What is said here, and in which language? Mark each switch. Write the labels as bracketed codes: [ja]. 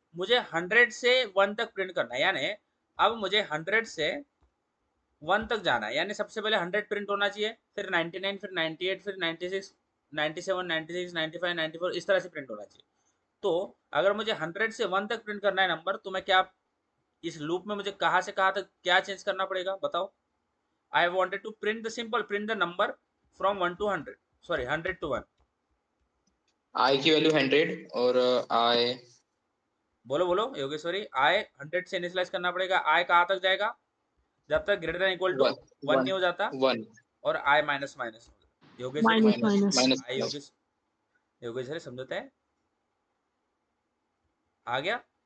[hi] मुझे 100 से 1 तक प्रिंट करना है। यानी अब मुझे 100 से 1 तक जाना है। यानी सबसे पहले 100 प्रिंट होना चाहिए, फिर 99, फिर 98, फिर 96, 97, 96, 95, 94 इस तरह से प्रिंट होना चाहिए। तो अगर मुझे 100 से 1 तक प्रिंट करना है नंबर, तो मैं क्या इस लूप में मुझे कहाँ से कहाँ तक क्या चेंज करना पड़ेगा बताओ? [en] I wanted to print the simple print the number from 1 to 100, sorry 100 to 1। [hi] I की वैल्यू 100 और I बोलो बोलो योगेश्वरी। I 100 से इनिशियलाइज करना पड़ेगा। I कहाँ तक जाएगा? जब तक ग्रेटर देन इक्वल टू 1 नहीं हो जाता, 1 और I minus minus. Yogeshwari minus I Yogeshwari समझते हैं? आ गया?